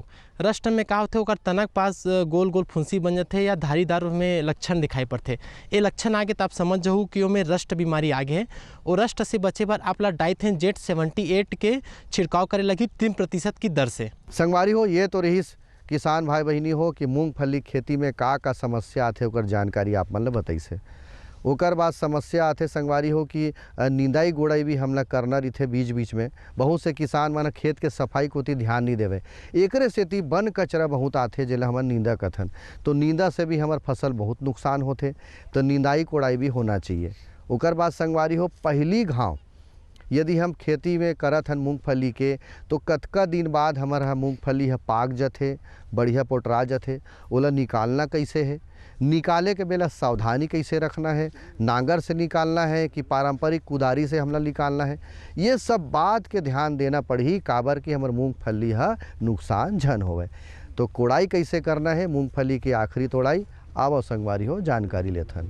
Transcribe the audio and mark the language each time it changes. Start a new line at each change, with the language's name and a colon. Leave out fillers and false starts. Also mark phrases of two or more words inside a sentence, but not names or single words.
Chhattisgarhi: रस्ट में का होते, ओकर तनक पास गोल गोल फुंसी बन जाते या धारीदार में लक्षण दिखाई पड़ते। ये लक्षण आगे तो आप समझ जाओ कि ओमें रस्ट बीमारी आगे है। और रस्ट से बचे बार आपला डाइथेन जेट 78 के छिड़काव करे लगी 3% की दर से। संगवारी हो ये तो रही किसान भाई बहनी हो कि मूंगफली खेती में का समस्या आथे ओकर जानकारी आप मन ला बताइसे। ओकर बाद समस्या आथे संगवारी हो कि निंदाई गोड़ाई भी हमला करना रही बीच में। बहुत से किसान मन खेत के सफाई को ध्यान नहीं देवे, एकरे सेती बन कचरा बहुत आथे जेला हमन नींदा कथन। तो नींदा से भी हमार फसल बहुत नुकसान होते, तो निंदाई कोड़ाई भी होना चाहिए। ओकर बाद संगवारी हो पहली घाव यदि हम खेती में करत हन मूंगफली के तो कतका दिन बाद हमारा मूंगफली पाक जाथे, बढ़िया पोटरा जाथे, ओला निकालना कैसे है, निकाले के बेला सावधानी कैसे रखना है, नांगर से निकालना है कि पारंपरिक कुदारी से हमला निकालना है, ये सब बात के ध्यान देना पड़ी काबर कि हमार मूंगफली नुकसान झन होवे। तो कोड़ाई कैसे करना है मूंगफली की आखिरी तोड़ाई, आवो संगवारी हो जानकारी लेथन।